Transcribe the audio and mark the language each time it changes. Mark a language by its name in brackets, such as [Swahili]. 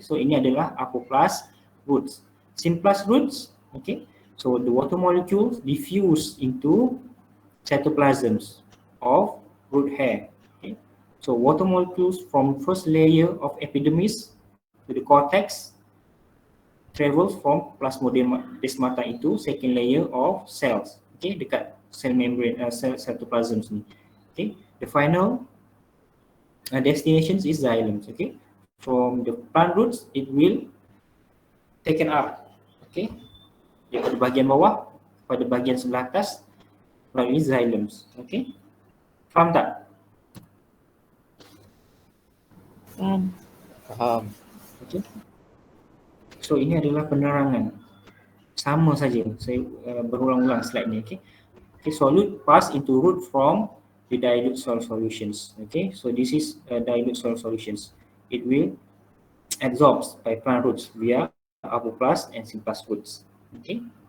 [Malay] So ini adalah apoplast roots. [English] Symplast roots. Okay. So the water molecules diffuse into cytoplasms of root hair. Okay. So water molecules from first layer of epidermis to the cortex travels from plasmodesmata into second layer of cells. Okay, dekat cell membrane, cytoplasms ni. Okay, the final destination is xylems. Okay, from the plant roots it will taken up. [Malay] Okay, daripada bahagian bawah pada bahagian sebelah atas melalui xylems. Okay, faham tak? Faham. [English] Okay. [Malay] So ini adalah penerangan. Sama saja. Saya berulang-ulang slide ni. Okay. [English] Okay, solute pass into root from the dilute soil solutions. Okay. So this is dilute soil solutions. It will absorbed by plant roots via apoplast and symplast roots. Okay.